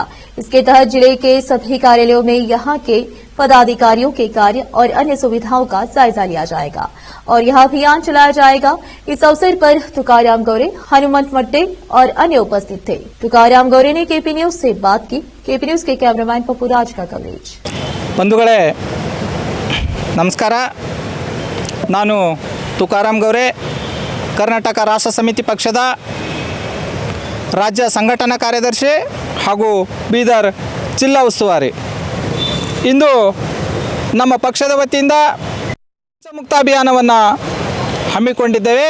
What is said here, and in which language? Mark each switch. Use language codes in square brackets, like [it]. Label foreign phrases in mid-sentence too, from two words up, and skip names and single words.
[hi] इसके तहत जिले के सभी कार्यालयों में यहां के पदाधिकारियों के कार्य और अन्य सुविधाओं का जायजा लिया जाएगा और यह अभियान चलाया जाएगा। इस अवसर पर तुकाराम गौरे, हनुमंत मट्टे और अन्य उपस्थित थे। तुकाराम गौरे ने केपी न्यूज से बात की। केपी न्यूज के कैमरामैन पप्पू राज का कवरेज। [kn] ಬಂಧುಗಳೇ ನಮಸ್ಕಾರ, ನಾನು ತುಕಾರಾಮ್ ಗೌರೆ, ಕರ್ನಾಟಕ ರಾಷ್ಟ್ರ ಸಮಿತಿ ಪಕ್ಷದ ರಾಜ್ಯ ಸಂಘಟನಾ ಕಾರ್ಯದರ್ಶಿ ಹಾಗೂ ಬೀದರ್ ಜಿಲ್ಲಾ ಉಸ್ತುವಾರಿ. ಇಂದು ನಮ್ಮ ಪಕ್ಷದ ವತಿಯಿಂದ ಮುಕ್ತ ಅಭಿಯಾನವನ್ನು ಹಮ್ಮಿಕೊಂಡಿದ್ದೇವೆ.